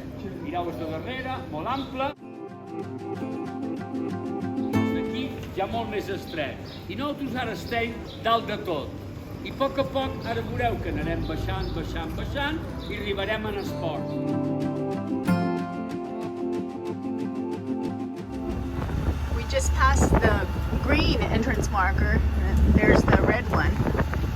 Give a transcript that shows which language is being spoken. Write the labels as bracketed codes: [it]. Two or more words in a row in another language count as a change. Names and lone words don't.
[ca] Mireu el de darrere, molt ample. Els d'aquí ja molt més estret. I nosaltres ara estem dalt de tot. I a poc ara veureu que anirem baixant i arribarem a l'esport. [en] We just passed the green entrance marker. There's the red one.